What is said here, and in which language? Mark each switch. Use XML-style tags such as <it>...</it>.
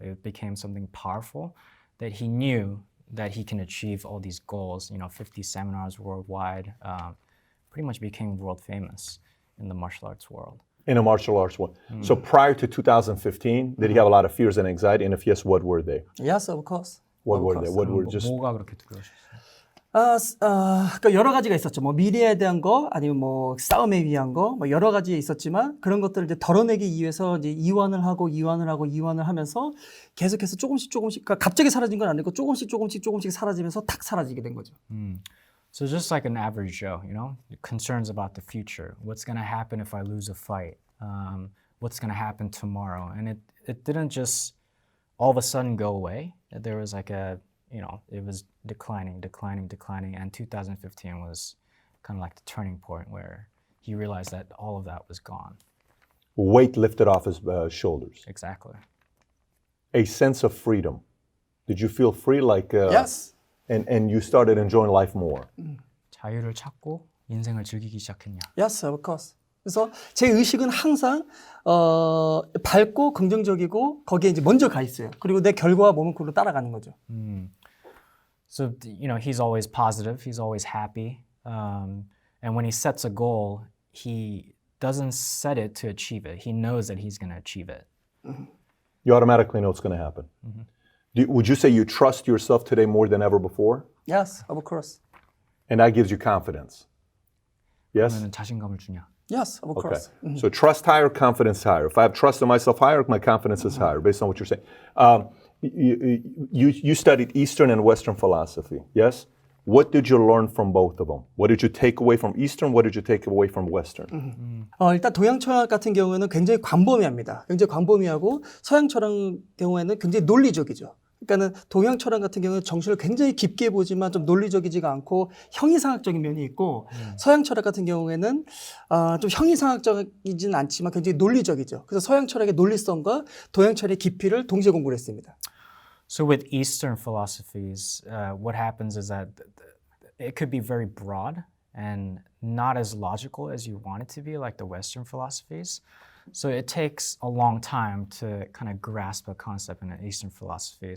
<en>It became something powerful that he knew that he can achieve all these goals, 50 seminars worldwide, pretty much became world famous in the martial arts world. In a martial arts world. So prior to 2015, did he have a lot of fears and anxiety? And if yes, what were they? Yes, of course. What were they? What were just?</en> <ko>뭐가 그렇게 두려우셨어요? 그러니까 여러 가지가 있었죠. 뭐 미래에 대한 거, 아니면 뭐 싸움에 위한 거, 뭐 여러 가지 있었지만 그런 것들을 이제 덜어내기 위해서 이제 이완을 하면서 계속해서 조금씩, 그러니까 갑자기 사라진 건 아니고 조금씩 사라지면서 탁 사라지게 된 거죠.</ko> <en>So just like an average Joe, concerns about the future. What's going to happen if I lose a fight? What's going to happen tomorrow? And it didn't just all of a sudden go away. There was like it was declining. And 2015 was kind of like the turning point where he realized that all of that was gone. Weight lifted off his shoulders. Exactly. A sense of freedom. Did you feel free? Like Yes. And you started enjoying life more.</en> <ko>자유를 찾고 인생을 즐기기 시작했냐?</ko> <en>Yes, of course.</en> <ko>그래서 제 의식은 항상 밝고 긍정적이고 거기에 이제 먼저 가 있어요. 그리고 내 결과와 몸은 그걸로 따라가는 거죠.</ko> <en>So he's always positive. He's always happy. And when he sets a goal, he doesn't set it to achieve it. He knows that he's going to achieve it. You automatically know it's going to happen. Would you say you trust yourself today more than ever before? Yes, of course. And that gives you confidence. Yes?</en> <ko>그러면 자신감을 주냐?</ko> <en>Yes, of Okay. course. So trust higher, confidence higher. If I have trust in myself higher, my confidence is higher, based on what you're saying. You studied Eastern and Western philosophy, yes? What did you learn from both of them? What did you take away from Eastern? What did you take away from Western?</en> <ko>일단 동양 철학 같은 경우에는 굉장히 광범위합니다. 굉장히 광범위하고 서양 철학 경우에는 굉장히 논리적이죠. 그러니까는 동양 철학 같은 경우는 정신을 굉장히 깊게 보지만 좀 논리적이지가 않고 형이상학적인 면이 있고 서양 철학 같은 경우에는 좀 형이상학적이진 않지만 굉장히 논리적이죠. 그래서 서양 철학의 논리성과 동양 철학의 깊이를 동시에 공부를 했습니다.</ko> <en>So with Eastern philosophies, what happens is that it could be very broad and not as logical as you want it to be, like the Western philosophies. So it takes a long time to kind of grasp a concept in an Eastern philosophy.</en>